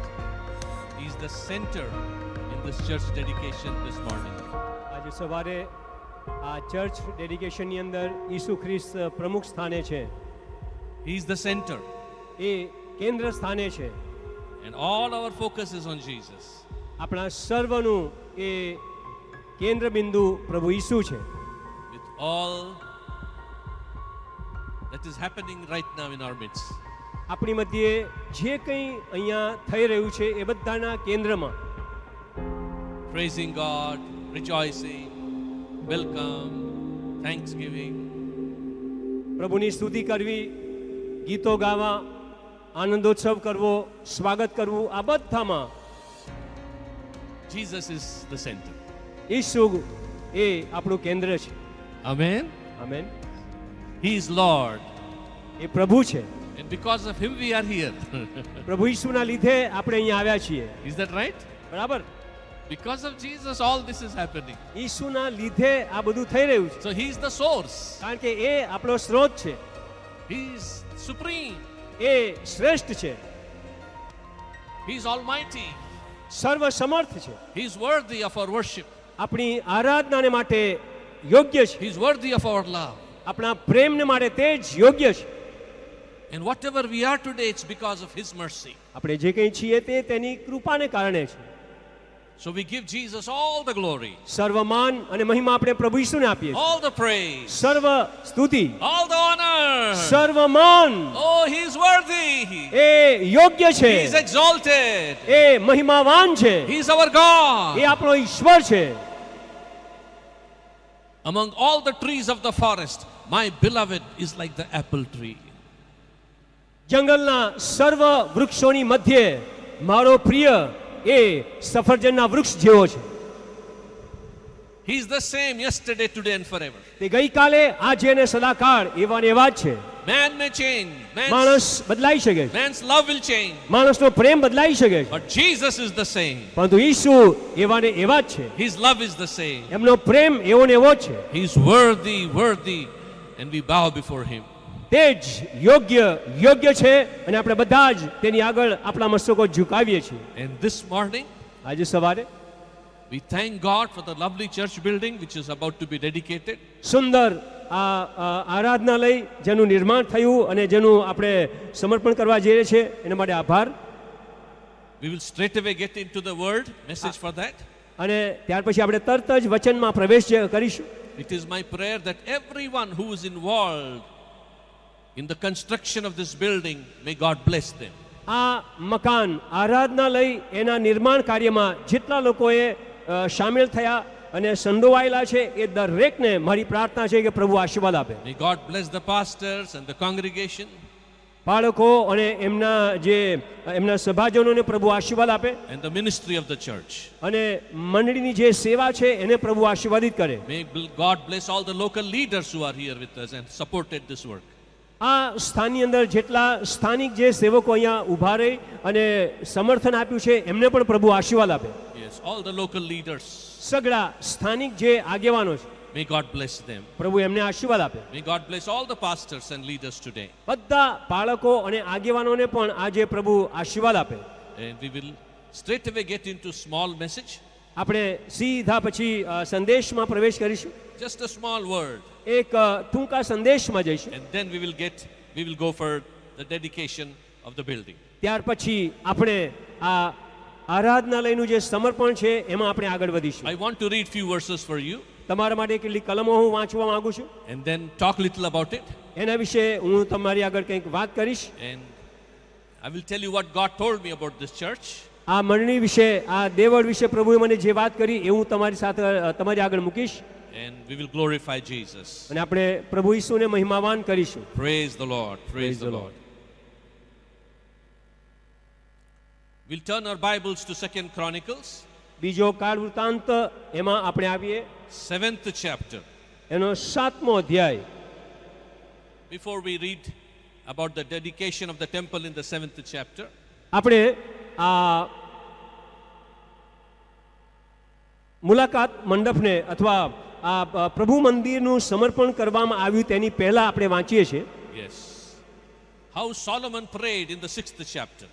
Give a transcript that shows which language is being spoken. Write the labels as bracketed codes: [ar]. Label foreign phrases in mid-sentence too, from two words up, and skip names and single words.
[en] is the center in this church dedication this morning. [gu] આજે સવારે આ ચર્ચ ડેડિકેશનની અંદર ઈસુ ખ્રિસ્ત પ્રમુખ સ્થાને છે, [en] He is the center, [gu] એ કેન્દ્ર સ્થાને છે. [en] and all our focus is on Jesus. [gu] આપણા સર્વનું એ કેન્દ્ર બિંદુ પ્રભુ ઈસુ છે. [en] With all that is happening right now in our midst, [gu] આપણી મધ્યે જે કંઈ અહીંયા થઈ રહ્યું છે એ બધાના કેન્દ્રમાં [en] praising God, rejoicing, welcome, thanksgiving, [gu] પ્રભુની સ્તુતિ કરવી, ગીતો ગાવા, આનંદોત્સવ કરવો, સ્વાગત કરવું, આ બધામાં [en] Jesus is the center. [gu] ઈસુ એ આપણું કેન્દ્ર છે. [en] Amen. [gu] આમેન. [en] He is Lord, [gu] એ પ્રભુ છે. [en] and because of Him we are here. [gu] પ્રભુ ઈસુના લીધે આપણે અહીંયા આવ્યા છીએ. [en] Is that right? [gu] બરાબર. [en] Because of Jesus all this is happening. [gu] ઈસુના લીધે આ બધું થઈ રહ્યું છે. [en] So He is the source. [gu] કારણ કે એ આપણો સ્ત્રોત છે, [en] He is supreme. [gu] એ શ્રેષ્ઠ છે, [en] He is almighty. [gu] સર્વસમર્થ છે, [en] He is worthy of our worship. [gu] આપણી આરાધનાને માટે યોગ્ય છે, [en] He is worthy of our love. [gu] આપણા પ્રેમને માટે તે જ યોગ્ય છે. [en] And whatever we are today, it's because of His mercy. [gu] આપણે જે કંઈ છીએ તે તેની કૃપાને કારણે છે. [en] So we give Jesus all the glory, [gu] સર્વમાન અને મહિમા આપણે પ્રભુ ઈસુને આપીએ છીએ. [en] all the praise, [gu] સર્વ સ્તુતિ, [en] all the honor. [gu] સર્વમાન, [en] Oh, He is worthy. [gu] એ યોગ્ય છે, [en] He is exalted. [gu] એ મહિમાવાન છે, [en] He is our God. [gu] એ આપણો ઈશ્વર છે. [en] Among all the trees of the forest, my beloved is like the apple tree. [gu] જંગલના સર્વ વૃક્ષોની મધ્યે મારો પ્રિય એ સફરજનના વૃક્ષ જેવો છે. [en] He is the same yesterday, today, and forever. [gu] તે ગઈકાલે, આજે અને સદાકાળ એવા ને એવા જ છે. [en] Man may change. [gu] માણસ બદલાઈ શકે છે, [en] Man's love will change. [gu] માણસનો પ્રેમ બદલાઈ શકે છે, [en] But Jesus is the same. [gu] પરંતુ ઈસુ એવા ને એવા જ છે. [en] His love is the same. [gu] એમનો પ્રેમ એવો ને એવો જ છે. [en] He is worthy, worthy, and we bow before Him. [gu] તે જ યોગ્ય છે અને આપણે બધા જ તેની આગળ આપણા મસ્તકો ઝુકાવીએ છીએ. [en] And this morning, [gu] આજે સવારે [en] We thank God for the lovely church building which is about to be dedicated. [gu] સુંદર આ આરાધનાલય જેનું નિર્માણ થયું અને જેનું આપણે સમર્પણ કરવા જઈએ છીએ એના માટે આભાર. [en] We will straightaway get into the word message for that. [gu] અને ત્યાર પછી આપણે તરત જ વચનમાં પ્રવેશ કરીશું. [en] It is my prayer that everyone who is involved in the construction of this building, may God bless them. [gu] આ મકાન આરાધનાલય એના નિર્માણ કાર્યમાં જેટલા લોકોએ સામેલ થયા અને સંડોવાયેલા છે એ દરેકને મારી પ્રાર્થના છે કે પ્રભુ આશીર્વાદ આપે. [en] May God bless the pastors and the congregation [gu] બાળકો અને એમના સભાજનોને પ્રભુ આશીર્વાદ આપે [en] and the ministry of the church. [gu] અને મંડળીની જે સેવા છે એને પ્રભુ આશીર્વાદિત કરે. [en] May God bless all the local leaders who are here with us and supported this work. [gu] આ સ્થાનની અંદર જેટલા સ્થાનિક જે સેવકો અહીંયા ઊભા રહી અને સમર્થન આપ્યું છે એમને પણ પ્રભુ આશીર્વાદ આપે. [en] Yes, all the local leaders. [gu] સગળા સ્થાનિક જે આગેવાનો છે [en] May God bless them. [gu] પ્રભુ એમને આશીર્વાદ આપે. [en] May God bless all the pastors and leaders today. [gu] બધા બાળકો અને આગેવાનોને પણ આજે પ્રભુ આશીર્વાદ આપે. [en] And we will straightaway get into small message. [gu] આપણે સીધા પછી સંદેશમાં પ્રવેશ કરીશું. [en] Just a small word. [gu] એક ટૂંકા સંદેશમાં જઈશું. [en] And then we will go for the dedication of the building. [gu] ત્યાર પછી આપણે આ આરાધનાલયનું જે સમર્પણ છે એમાં આપણે આગળ વધીશું. [en] I want to read few verses for you [gu] તમારા માટે કેટલી કલમો હું વાંચવા માંગુ છું. [en] and then talk little about it. [gu] એના વિશે હું તમારી આગળ કંઈક વાત કરીશ. [en] And I will tell you what God told me about this church. [gu] આ મંડળી વિશે આ દેવળ વિશે પ્રભુએ મને જે વાત કરી એ હું તમારી સાથે તમારી આગળ મૂકીશ. [en] And we will glorify Jesus. [gu] અને આપણે પ્રભુ ઈસુને મહિમાવાન કરીશું. [en] Praise the Lord. Praise the Lord. We'll turn our Bibles to 2 Chronicles, [gu] બીજો કાળ વૃત્તાંત એમાં આપણે આવીએ [en] 7th chapter. [gu] એનો 7મો અધ્યાય. [en] Before we read about the dedication of the temple in the 7th chapter, [gu] આપણે આ મુલાકાત મંડપને અથવા આ પ્રભુ મંદિરનું સમર્પણ કરવામાં આવ્યું તેની પહેલા આપણે વાંચીએ છીએ. [en] yes, how Solomon prayed in the 6th chapter.